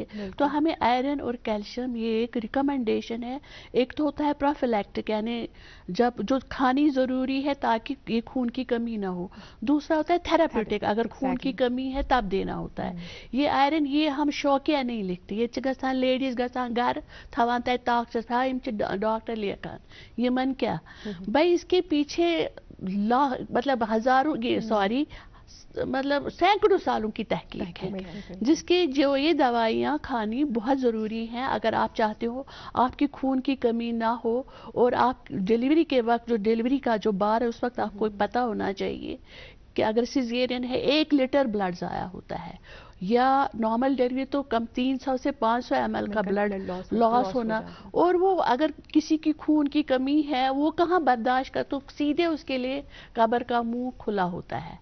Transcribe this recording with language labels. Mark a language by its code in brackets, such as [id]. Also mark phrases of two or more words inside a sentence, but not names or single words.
[ur] تو ہمیں آئرن اور کیلشیم یہ ایک ریکمنڈیشن ہے. ایک تو ہوتا ہے پروفیلیکٹک, یعنی جب جو کھانی ضروری ہے تاکہ یہ خون کی کمی نہ ہو. دوسرا ہوتا ہے تھراپیوٹک, اگر خون کی کمی ہے تب دینا ہوتا ہے. یہ آئرن یہ ہم شوقیہ نہیں لکھتے, [ks] یہ گژھان لیڈیز گژھان گھر تھوان تتہِ طاقتس ڈاکٹر لیکھان یمن کیا بھائی. [ur] اس کے پیچھے مطلب ہزاروں سوری مطلب سینکڑوں سالوں کی تحقیق ہے, جس کے جو یہ دوائیاں کھانی بہت ضروری ہیں اگر آپ چاہتے ہو آپ کی خون کی کمی نہ ہو. اور آپ ڈیلیوری کے وقت, جو ڈیلیوری کا جو بار ہے اس وقت آپ کو پتہ ہونا چاہیے کہ اگر سیزیرین ہے 1 لیٹر بلڈ ضائع ہوتا ہے, یا [en] normal delivery [ur] تو کم 300 سے 500 ml کا [en] blood loss [ur] ہونا, اور وہ اگر کسی کی خون کی کمی ہے وہ کہاں برداشت کر, تو سیدھے اس کے لیے قبر کا منہ کھلا ہوتا ہے.